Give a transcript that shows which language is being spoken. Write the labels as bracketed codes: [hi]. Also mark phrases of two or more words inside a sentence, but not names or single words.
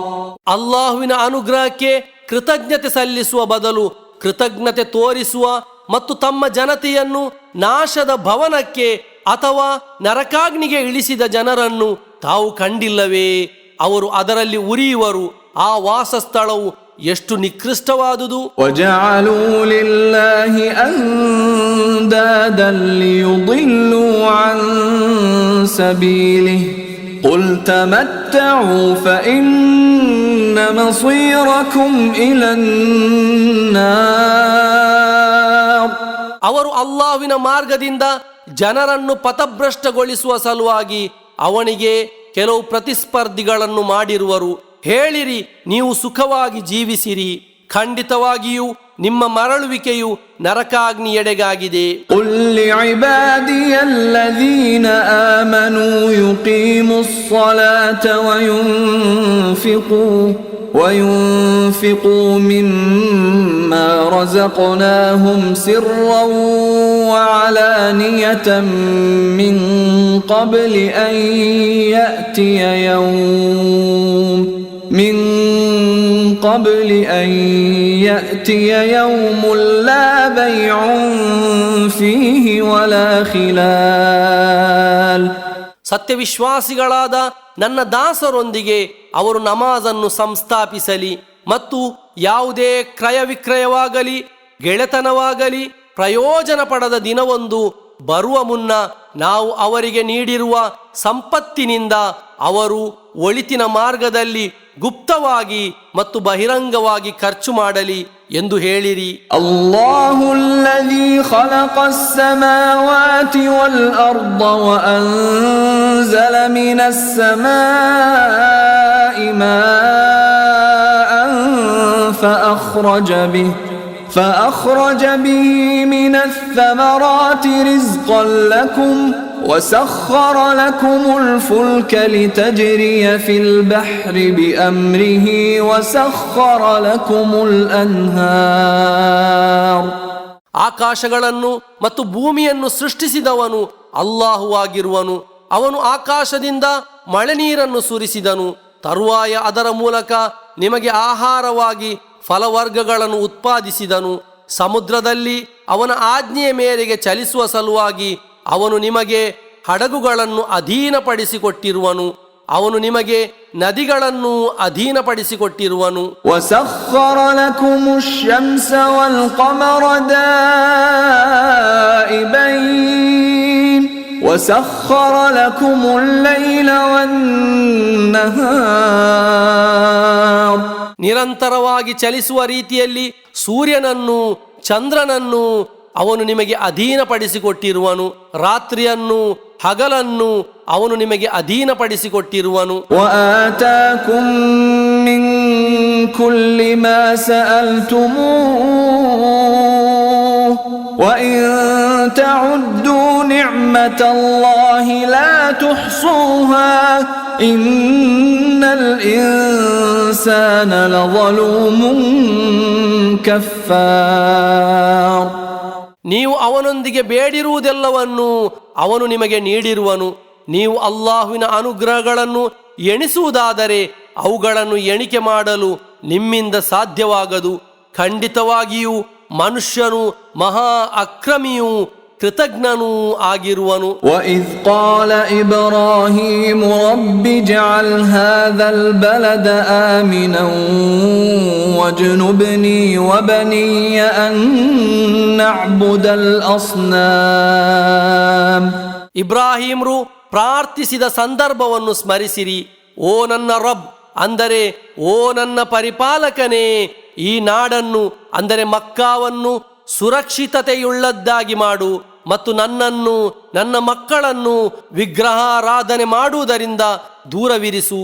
[kn] ಅಲ್ಲಾಹುವಿನ ಅನುಗ್ರಹಕ್ಕೆ ಕೃತಜ್ಞತೆ ಸಲ್ಲಿಸುವ ಬದಲು ಕೃತಜ್ಞತೆ ತೋರಿಸುವ ಮತ್ತು ತಮ್ಮ ಜನತೆಯನ್ನು ನಾಶದ ಭವನಕ್ಕೆ ಅಥವಾ ನರಕಾಗ್ನಿಗೆ ಇಳಿಸಿದ ಜನರನ್ನು ತಾವು ಕಂಡಿಲ್ಲವೇ? ಅವರು ಅದರಲ್ಲಿ ಉರಿಯುವರು. ಆ ವಾಸಸ್ಥಳವು ಎಷ್ಟು ನಿಕೃಷ್ಟವಾದುದು. [ar] وجعلوا لله أندادا ليضلوا عن سبيله قل تمتعوا فإن مصيركم إلى النار. [kn] ಅವರು ಅಲ್ಲಾಹ್ವಿನ ಮಾರ್ಗದಿಂದ ಜನರನ್ನು ಪಥಭ್ರಷ್ಟಗೊಳಿಸುವ ಸಲುವಾಗಿ ಅವನಿಗೆ ಕೆಲವು ಪ್ರತಿಸ್ಪರ್ಧಿಗಳನ್ನು ಮಾಡಿರುವರು. ಹೇಳಿರಿ, ನೀವು ಸುಖವಾಗಿ ಜೀವಿಸಿರಿ. ಖಂಡಿತವಾಗಿಯೂ ನಿಮ್ಮ ಮರಳುವಿಕೆಯು ನರಕಾಗ್ನಿಯೆಡೆಗಾಗಿದೆ. [ar] قل لعبادي الذين آمنوا يقيموا الصلاة وينفقوا مما رزقناهم سرا وعلانية من قبل أن يأتي يوم لا بيع فيه ولا خلال. [kn] ಸತ್ಯವಿಶ್ವಾಸಿಗಳಾದ ನನ್ನ ದಾಸರೊಂದಿಗೆ ಅವರು ನಮಾಜನ್ನು ಸಂಸ್ಥಾಪಿಸಲಿ ಮತ್ತು ಯಾವುದೇ ಕ್ರಯ ವಿಕ್ರಯವಾಗಲಿ ಗೆಳೆತನವಾಗಲಿ ಪ್ರಯೋಜನ ಪಡೆದ ದಿನವೊಂದು ಬರುವ ಮುನ್ನ ನಾವು ಅವರಿಗೆ ನೀಡಿರುವ ಸಂಪತ್ತಿನಿಂದ ಅವರು ಒಳಿತಿನ ಮಾರ್ಗದಲ್ಲಿ ಗುಪ್ತವಾಗಿ ಮತ್ತು ಬಹಿರಂಗವಾಗಿ ಖರ್ಚು ಮಾಡಲಿ ಎಂದು ಹೇಳಿರಿ. [ar] الله الذي خلق السماوات والأرض وأنزل من السماء ماء فأخرج به من الثمرات رزقا لكم وسخر لكم الفلك لتجري في البحر بأمره وسخر لكم الأنهار. [kn] ಆಕಾಶಗಳನ್ನು ಮತ್ತು ಭೂಮಿಯನ್ನು ಸೃಷ್ಟಿಸಿದವನು ಅಲ್ಲಾಹುವಾಗಿರುವನು. ಅವನು ಆಕಾಶದಿಂದ ಮಳೆ ನೀರನ್ನು ಸುರಿಸಿದನು. ತರುವಾಯ ಅದರ ಮೂಲಕ ನಿಮಗೆ ಆಹಾರವಾಗಿ ಫಲವರ್ಗಗಳನ್ನು ಉತ್ಪಾದಿಸಿದನು. ಸಮುದ್ರದಲ್ಲಿ ಅವನ ಆಜ್ಞೆಯ ಮೇರೆಗೆ ಚಲಿಸುವ ಸಲುವಾಗಿ ಅವನು ನಿಮಗೆ ಹಡಗುಗಳನ್ನು ಅಧೀನಪಡಿಸಿಕೊಟ್ಟಿರುವನು. ಅವನು ನಿಮಗೆ ನದಿಗಳನ್ನು ಅಧೀನಪಡಿಸಿಕೊಟ್ಟಿರುವನು. [ar] وسخر لكم الشمس والقمر دائبين وسخر لكم الليل والنهار. [kn] ನಿರಂತರವಾಗಿ ಚಲಿಸುವ ರೀತಿಯಲ್ಲಿ ಸೂರ್ಯನನ್ನು ಚಂದ್ರನನ್ನು ಅವನು ನಿಮಗೆ ಅಧೀನಪಡಿಸಿಕೊಟ್ಟಿರುವನು. ರಾತ್ರಿಯನ್ನು ಹಗಲನ್ನು ಅವನು ನಿಮಗೆ ಅಧೀನಪಡಿಸಿಕೊಟ್ಟಿರುವನು. [ar] وآتاكم من كل ما سألتموه وإن تعدوا نعمة الله لا تحصوها إن الإنسان لظلوم كفار. [kn] ನೀವು ಅವನೊಂದಿಗೆ ಬೇಡಿರುವುದೆಲ್ಲವನ್ನು ಅವನು ನಿಮಗೆ ನೀಡಿರುವನು. ನೀವು ಅಲ್ಲಾಹುವಿನ ಅನುಗ್ರಹಗಳನ್ನು ಎಣಿಸುವುದಾದರೆ ಅವುಗಳನ್ನು ಎಣಿಕೆ ಮಾಡಲು ನಿಮ್ಮಿಂದ ಸಾಧ್ಯವಾಗದು. ಖಂಡಿತವಾಗಿಯೂ ಮನುಷ್ಯನು ಮಹಾ ಅಕ್ರಮಿಯೂ ಕೃತಜ್ಞನೂ ಆಗಿರುವನು. [ar] وَإِذْ قَالَ إِبْرَاهِيمُ رَبِّ اجْعَلْ هَذَا الْبَلَدَ آمِنًا وَاجْنُبْنِي وَبَنِيَّ أَن نَّعْبُدَ الْأَصْنَامَ. [kn] ಇಬ್ರಾಹಿಮ್ರು ಪ್ರಾರ್ಥಿಸಿದ ಸಂದರ್ಭವನ್ನು ಸ್ಮರಿಸಿರಿ. ಓ ನನ್ನ ರಬ್, ಅಂದರೆ ಓ ನನ್ನ ಪರಿಪಾಲಕನೇ, ಈ ನಾಡನ್ನು ಅಂದರೆ ಮಕ್ಕಾವನ್ನು ಸುರಕ್ಷಿತತೆಯುಳ್ಳದ್ದಾಗಿ ಮಾಡು ಮತ್ತು ನನ್ನನ್ನು ನನ್ನ ಮಕ್ಕಳನ್ನು ವಿಗ್ರಹಾರಾಧನೆ ಮಾಡುವುದರಿಂದ ದೂರವಿರಿಸು.